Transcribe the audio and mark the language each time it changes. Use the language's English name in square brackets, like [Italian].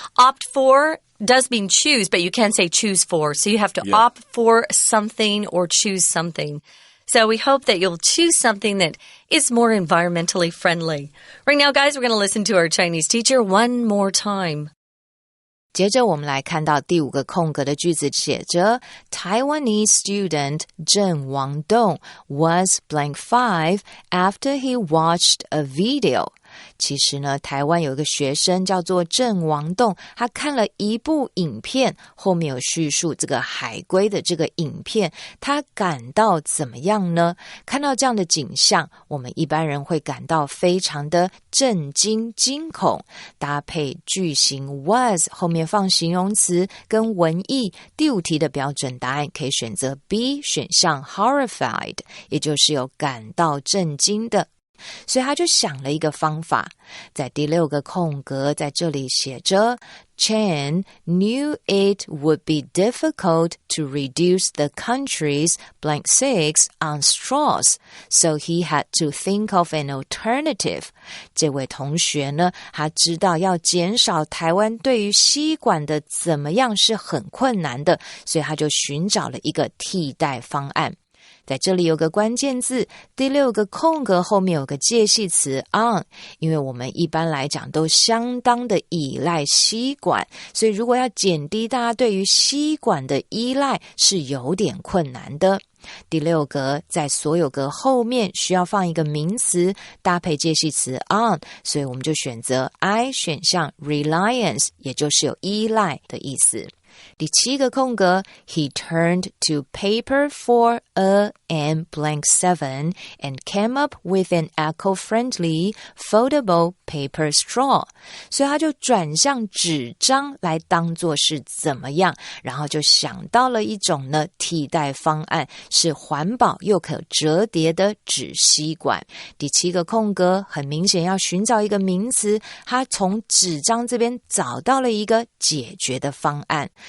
[English] Opt for does mean choose, but you can't say choose for. So you have to opt for something or choose something. So we hope that you'll choose something that is more environmentally friendly. Right now, guys, we're going to listen to our Chinese teacher one more time. [Chinese] 接着我们来看到第5个空格的句子，写着 [English] Taiwanese student 郑王栋 was blank 5 after he watched a video. [Chinese] 其实呢，台湾有一个学生叫做郑王栋，他看了一部影片，后面有叙述这个海龟的这个影片，他感到怎么样呢？看到这样的景象，我们一般人会感到非常的震惊、惊恐。搭配句型 was 后面放形容词跟文意，第5题的标准答案可以选择 B 选项 horrified， 也就是有感到震惊的。所以他就想了一个方法，在第6个空格在这里写着 [English] Chen knew it would be difficult to reduce the country's blank 6 on straws, so he had to think of an alternative. [Chinese] 这位同学呢，他知道要减少台湾对于吸管的怎么样是很困难的，所以他就寻找了一个替代方案。在这里有个关键字，第6个空格后面有个介系词 on， 因为我们一般来讲都相当的依赖吸管，所以如果要减低大家对于吸管的依赖是有点困难的。第6格在所有格后面需要放一个名词搭配介系词 on， 所以我们就选择 I 选项 reliance， 也就是有依赖的意思。 [English] 第7个空格 He turned to paper for a and blank 7 and came up with an eco-friendly foldable paper straw. [Chinese] 所以他就转向纸张来当作是怎么样，然后就想到了一种呢替代方案，是环保又可折叠的纸吸管。第7个空格很明显要寻找一个名词，他从纸张这边找到了一个解决的方案。